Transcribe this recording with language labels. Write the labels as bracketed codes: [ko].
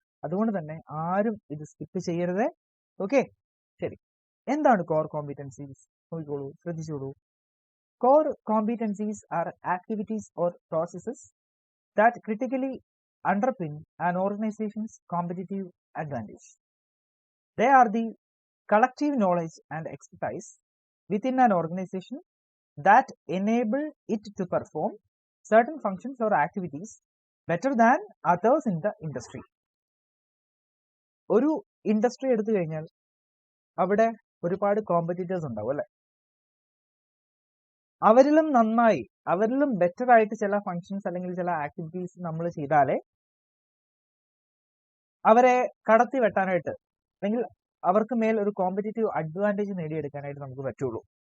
[ml] അതുകൊണ്ട് തന്നെ ആരും ഇത് സ്കിപ്പ് ചെയ്യരുതേ. ഓക്കെ, ശരി. എന്താണ് കോർ കോമ്പീറ്റൻസീസ്? നോക്കിക്കോളൂ, ശ്രദ്ധിച്ചോളൂ. [en] Core competencies are activities or processes that critically underpin an organization's competitive advantage. They are the collective knowledge and expertise within an organization that enable it to perform certain functions or activities better than others in the industry. [ml] ഒരു industry എടുത്തു കഴിഞ്ഞാൽ അവിടെ ഒരുപാട് competitors ഉണ്ടാവും അല്ലെ? അവരിലും നന്നായി, അവരിലും better ആയിട്ട് ചില ഫങ്ഷൻസ് അല്ലെങ്കിൽ ചില ആക്ടിവിറ്റീസ് നമ്മൾ ചെയ്താലേ അവരെ കടത്തി വെട്ടാനായിട്ട് അല്ലെങ്കിൽ അവർക്ക് മേൽ ഒരു കോമ്പറ്റീറ്റീവ് അഡ്വാൻറ്റേജ് നേടിയെടുക്കാനായിട്ട് നമുക്ക് പറ്റുള്ളൂ.